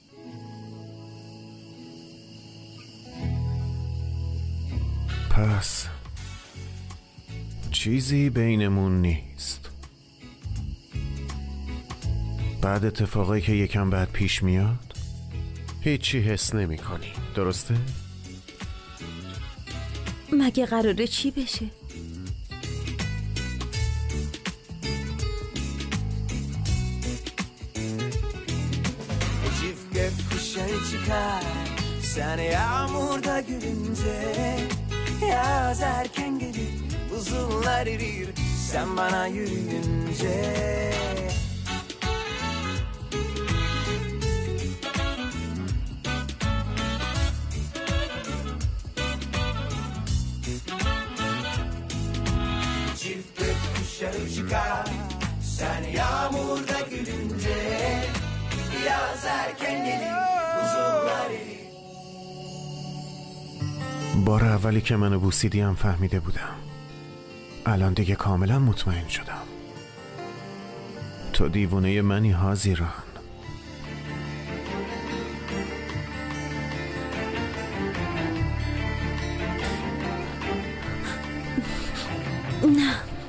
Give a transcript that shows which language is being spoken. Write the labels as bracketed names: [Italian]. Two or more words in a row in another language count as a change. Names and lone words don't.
[Persian] پس چیزی بینمون نیست. بعد اتفاقایی که یکم بعد پیش میاد هیچی حس نمی کنی، درسته؟ مگه قراره چی بشه؟ [Turkish] Çıkar seni yağmurda gülünce yaz erken gelir buzullar erir sen bana yürüyünce çift gökkuşağı çıkar sen yağmurda gülünce yaz erken gelir [Persian] بار اولی که منو بوسیدی هم فهمیده بودم. الان دیگه کاملا مطمئن شدم تو دیوونه منی هازیران. نه